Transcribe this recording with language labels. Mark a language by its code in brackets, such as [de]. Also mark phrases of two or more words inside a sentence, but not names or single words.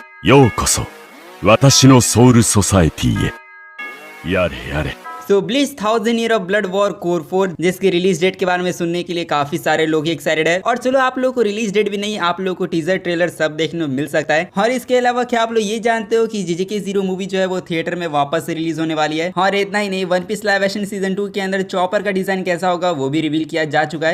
[ja] ようこそ私のソウルソサエティへやれやれ [hi] सो ब्लिच 1000 ईयर ऑफ ब्लड वॉर कोर 4 जिसकी [en] release date [hi] के बारे में सुनने के लिए काफी सारे लोग एक्साइटेड है। और चलो आप लोगों को [en] release date [hi] भी नहीं, आप लोगों को [en] teaser trailer [hi] सब देखने को मिल सकता है। और इसके अलावा क्या आप लोग ये जानते हो कि जीजेके 0 मूवी जो है वो थिएटर में वापस से रिलीज होने वाली है। और इतना ही नहीं, वन पीस लाइव एक्शन सीजन 2 के अंदर चॉपर का डिजाइन कैसा होगा वो भी रिवील किया जा चुका है।